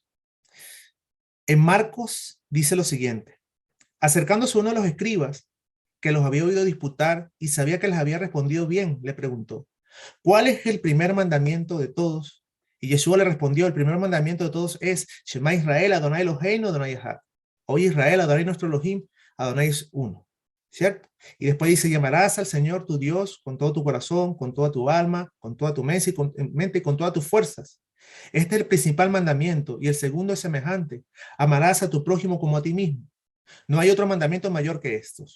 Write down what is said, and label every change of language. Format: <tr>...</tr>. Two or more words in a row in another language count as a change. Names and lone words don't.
<es>En Marcos dice lo siguiente, acercándose uno de los escribas que los había oído disputar y sabía que les había respondido bien, le preguntó, ¿cuál es el primer mandamiento de todos? Y Yeshua le respondió, el primer mandamiento de todos es,</es> <he>שמע ישראל אדני אלהינו אדני אחד.</he> <es>Oye Israel, Adonai nuestro Elohim, Adonai es uno. ¿Cierto? Y después dice, llamarás al Señor tu Dios con todo tu corazón, con toda tu alma, con toda tu mente y con todas tus fuerzas. Este es el principal mandamiento y el segundo es semejante. Amarás a tu prójimo como a ti mismo. No hay otro mandamiento mayor que estos.</es>